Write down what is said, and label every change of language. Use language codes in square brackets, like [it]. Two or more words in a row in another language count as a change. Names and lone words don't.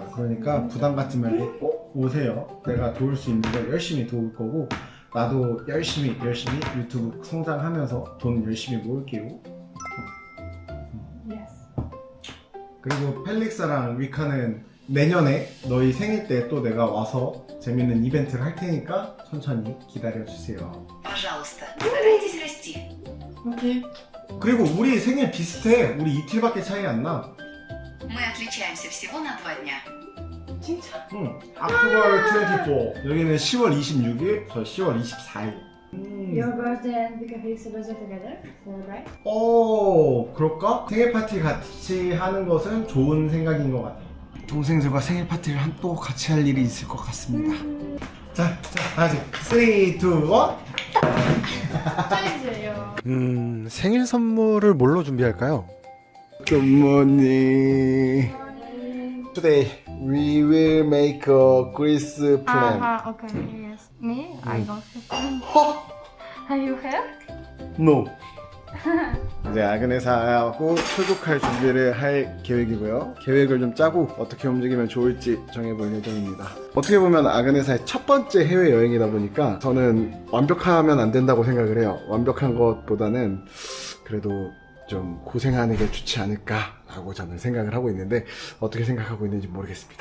[ko] 그러니까 부담 갖지 말고 꼭 오세요. 내가 도울 수 있는 걸 열심히 도울 거고, 나도 열심히 유튜브 성장하면서 돈 열심히 모을게요. [en] Yes. [ko] 그리고 펠릭스랑 위카는 내년에 너희 생일 때 또 내가 와서 재밌는 이벤트를 할 테니까 천천히 기다려주세요. [ru] Пожалуйста, старайтесь расти. Окей. [ko] 그리고 우리 생일 비슷해. 우리 이틀밖에 차이 안 나. [ru] Мы отличаемся всего на 2 дня. [ko] 진짜? 응. October 24. 여기는 10월 26일, 저 10월 24일. [en] Your birthday and we can be celebrate together. Celebrate. [ko] 오, 그럴까? 생일 파티 같이 하는 것은 좋은 생각인 것 같아. 동생들과 생일 파티를 또 같이 할 일이 있을 것 같습니다. 자, 다시 3, 2, 1. 짜이즈예요. 생일 선물을 뭘로 준비할까요? [en] Good morning. Today we will make a Greece plan. okay, yes. Me? I don't have. You have? No. [ko] 이제 아그네사하고 출국할 준비를 할 계획이고요. 계획을 좀 짜고 어떻게 움직이면 좋을지 정해볼 예정입니다. 어떻게 보면 아그네사의 첫 번째 해외 여행이다 보니까 저는 완벽하면 안 된다고 생각을 해요. 완벽한 것보다는 그래도 좀 고생하는 게 좋지 않을까라고 저는 생각을 하고 있는데, 어떻게 생각하고 있는지 모르겠습니다.